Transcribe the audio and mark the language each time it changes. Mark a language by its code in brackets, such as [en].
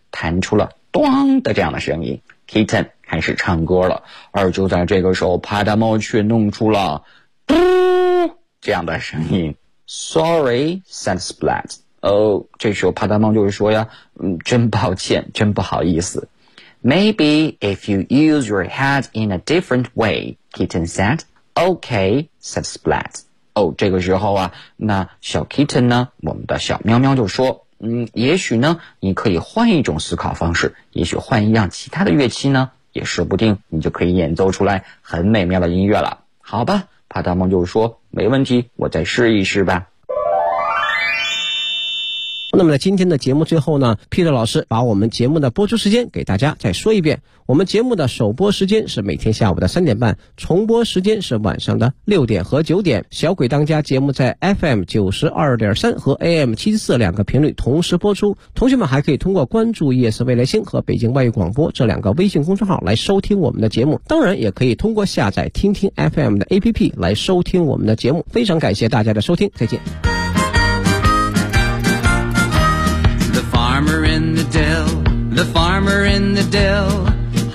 [zh] 弹出了咚的这样的声音， Kitten 开始唱歌了。而就在这个时候，帕大猫却弄出了嘟这样的声音。 [en] Sorry, said Splat. [zh] 这时候帕大猫就是说呀，真抱歉，真不好意思。 [en] Maybe if you use your head in a different way, Kitten said. Okay, said Splat. [zh] 这个时候啊，那小 Kitten 呢，我们的小喵喵就说，也许呢，你可以换一种思考方式，也许换一样其他的乐器呢，也说不定你就可以演奏出来很美妙的音乐了。好吧，帕大猫就说，没问题，我再试一试吧。那么在今天的节目最后呢， Peter 老师把我们节目的播出时间给大家再说一遍。我们节目的首播时间是每天下午的3:30，重播时间是晚上的6:00和9:00。小鬼当家节目在 FM92.3 和 AM74 两个频率同时播出。同学们还可以通过关注夜色未来星和北京外语广播这两个微信公众号来收听我们的节目。当然也可以通过下载听听 FM 的 APP 来收听我们的节目。非常感谢大家的收听，再见。 [en] The farmer in the dell, the farmer in the dell.